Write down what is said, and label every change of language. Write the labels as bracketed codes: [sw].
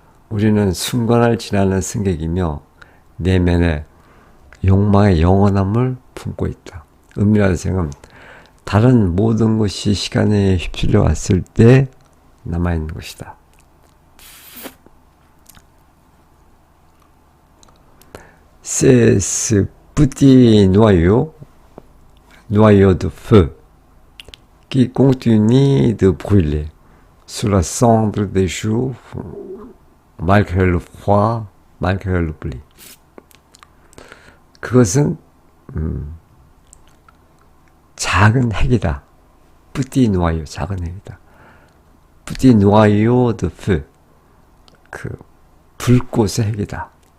[ko] 우리는 순간을 지나는 승객이며 내면의 욕망의 영원함을 품고 있다. 은밀한 생은 다른 모든 것이 시간에 휩쓸려 왔을 때 남아있는 것이다. [fr] C'est ce petit noyau de feu qui continue de brûler sous la cendre des jours, malgré le froid, malgré l'oubli. [ko] 그것은 작은 핵이다. [fr] petit noyau, [ko] 작은 핵이다. [fr] petit noyau de feu, [ko] 그 불꽃의 핵이다.